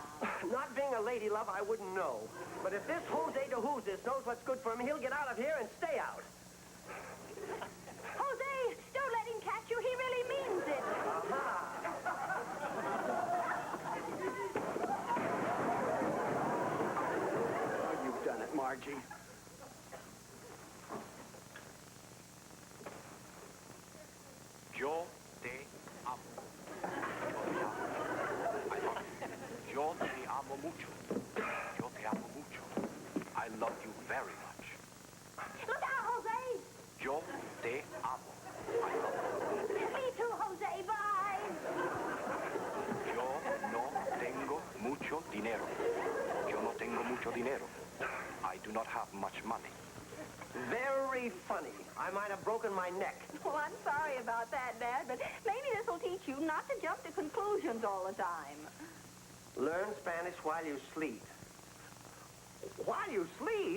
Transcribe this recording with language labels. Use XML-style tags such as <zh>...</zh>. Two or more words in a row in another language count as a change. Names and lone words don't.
<en>Not being a lady love, I wouldn't know. But if this Jose de Who's-this knows what's good for him, he'll get out of here and stay out. Jose, don't let him catch you. He really means it. Oh, you've done it, Margie.</en> <es>Yo te amo. Yo te amo mucho. Yo te amo mucho.</es> <en>I love you very much. Look out, Jose.</en> <es>Yo te amo.</es> <en>I love you. Me too, Jose. Bye.</en> <es>Yo no tengo mucho dinero. Yo no tengo mucho dinero.</es> <en>I do not have much money. Very funny. I might have broken my neck. Well, I'm sorry about that, Dad, but maybe this will teach you not to jump to conclusions all the time. Learn Spanish while you sleep. While you sleep?</en>